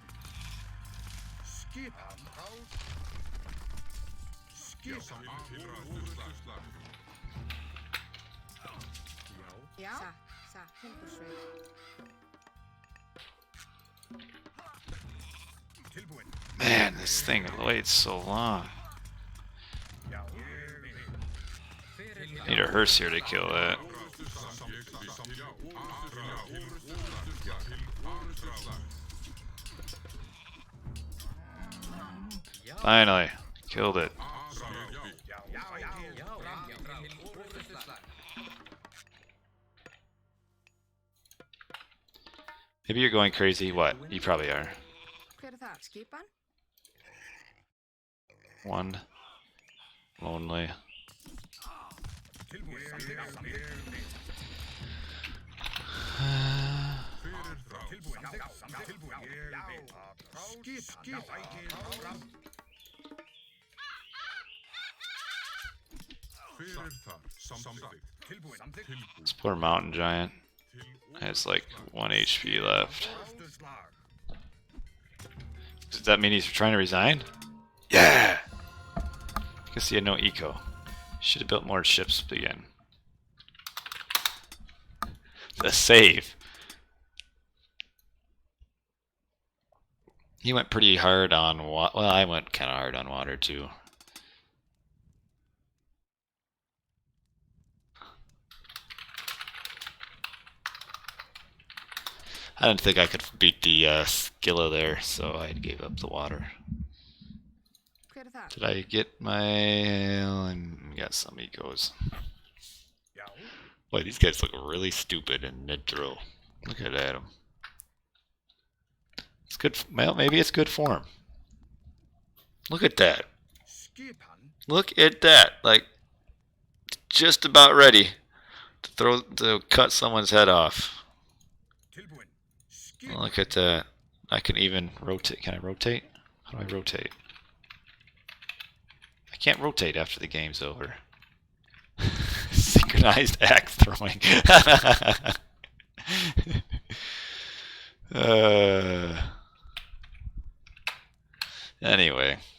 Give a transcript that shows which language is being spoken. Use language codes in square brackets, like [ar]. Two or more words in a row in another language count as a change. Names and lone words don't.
[is] Skipan. Skipan. Til orustu stað. Já. Timbursveit. Tilbúin. [en] Man, this thing waits so long. [is] Já, ég vil. [en] Need a hearse here to kill that. [is] Orustu stað. Ég satt. Já, orustu stað. Til orustu stað. [en] Finally, killed it. Maybe you're going crazy. What? You probably are. [is] Hver það? Skipan? [en] One. Lonely. [is] Tilbúin. Something. Fyrir þá. Tilbúin. Tilbúin. Skipan. Fyrir þar. Samþykkt. Tilbúin. Tilbúin. [en] This poor mountain giant [is] Til [en] has like 1 HP left. [is] Orrustuslag. [en] Does that mean he's trying to resign? Yeah! Guess he had no eco. Should have built more ships again. The save. He went pretty hard on water. Well, I went kind of hard on water too. I didn't think I could beat the Skilla there, so I gave up the water. [is] Hver það? [en] Did I get my... I got some ecos. [is] Já. [en] Boy, these guys look really stupid in mid-throw. Look at Adam. It's good. Well, maybe it's good form. Look at that. [is] Skipan. [en] Look at that. Like, just about ready to cut someone's head off. [is] Tilbúin. Skipan. [en] Look at that. I can even rotate. Can I rotate? How do I rotate? I can't rotate after the game's over. Synchronized axe throwing. Anyway.